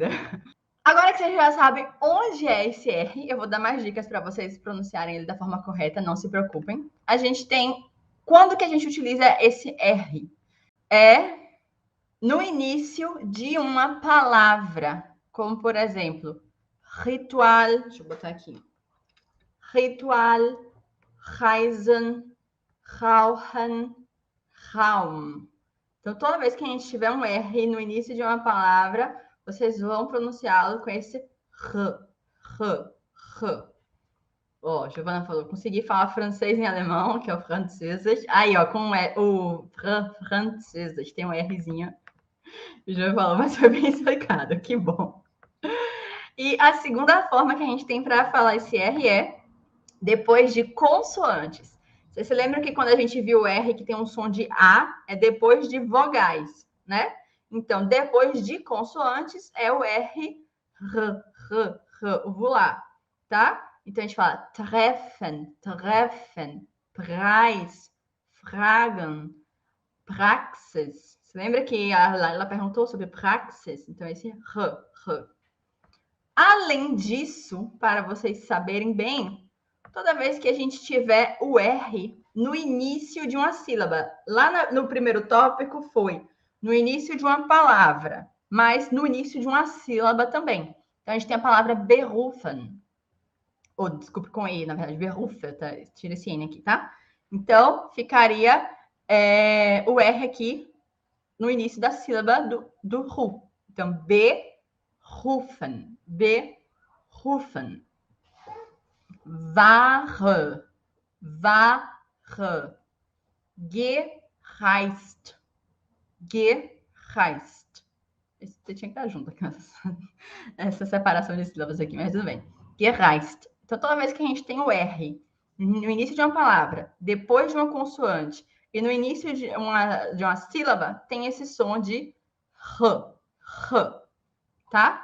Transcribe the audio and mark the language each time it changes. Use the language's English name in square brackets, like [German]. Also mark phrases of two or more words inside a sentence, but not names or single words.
[Portuguese] Agora que vocês já sabem onde é esse R, eu vou dar mais dicas para vocês pronunciarem ele da forma correta, não se preocupem. A gente tem... Quando que a gente utiliza esse R? É no início de uma palavra, como por exemplo, ritual, deixa eu botar aqui. Ritual, [German] reisen, rauchen, Raum. [Portuguese] Então, toda vez que a gente tiver um R no início de uma palavra, vocês vão pronunciá-lo com esse R, R, R. Ó, Giovana falou, consegui falar francês em alemão, que é o francês. Aí, ó, com o francês, tem um Rzinho. O Giovana falou, mas foi bem explicado, que bom. E a segunda forma que a gente tem para falar esse R é depois de consoantes. Você se lembra que quando a gente viu o R que tem um som de A, é depois de vogais, né? Então, depois de consoantes, é o R, uvular, tá? Então, a gente fala [German] treffen, treffen, preis, fragen, praxis. [Portuguese] Você lembra que ela perguntou sobre praxis? Então, esse R. Além disso, para vocês saberem bem, toda vez que a gente tiver o R no início de uma sílaba. Lá no primeiro tópico foi no início de uma palavra, mas no início de uma sílaba também. Então, a gente tem a palavra berufen. Ou, desculpe, com E, na verdade, berufen, tá? Tira esse N aqui, tá? Então, ficaria o R aqui no início da sílaba do ru. Então, [German] berufen, berufen. Ware, ware, gereist, gereist. [Portuguese] Você tinha que estar junto aqui essa separação de sílabas aqui, mas tudo bem. Gereist. Então, toda vez que a gente tem o R no início de uma palavra, depois de uma consoante E no início de uma sílaba tem esse som de r, tá?